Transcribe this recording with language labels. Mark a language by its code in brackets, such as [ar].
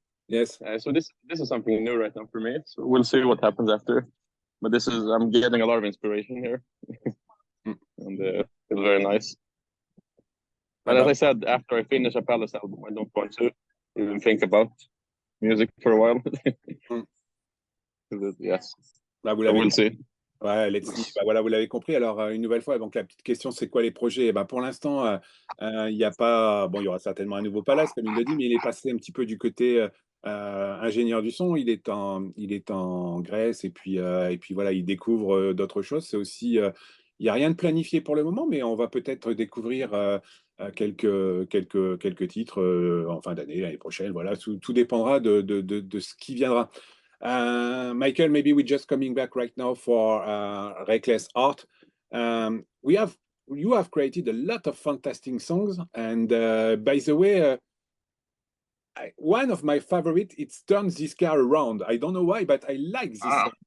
[en] So this is something new right now for me. So we'll see what happens after. But I'm getting a lot of inspiration here, and it's very nice. But as I said, after I finish a Palace album, I don't want to even think about music for a while. Yes. Bah, we'll see. Ouais, let's see. [fr] Bah, voilà, vous l'avez compris. Alors, une nouvelle fois, donc la petite question, c'est quoi les projets? Bah, pour l'instant, il n'y a pas... Bon, il y aura certainement un nouveau palace, comme il le dit, mais il est passé un petit peu du côté ingénieur du son. Il est en Grèce, et puis voilà, il découvre d'autres choses. C'est aussi... il n'y a rien de planifié pour le moment, mais on va peut-être découvrir quelques titres en fin d'année, l'année prochaine. Voilà, tout dépendra de ce qui viendra. [en] Michael, maybe we're just coming back right now for Reckless Art. You have created a lot of fantastic songs, and by the way, one of my favorite, it turns this car around. I don't know why, but I like this song.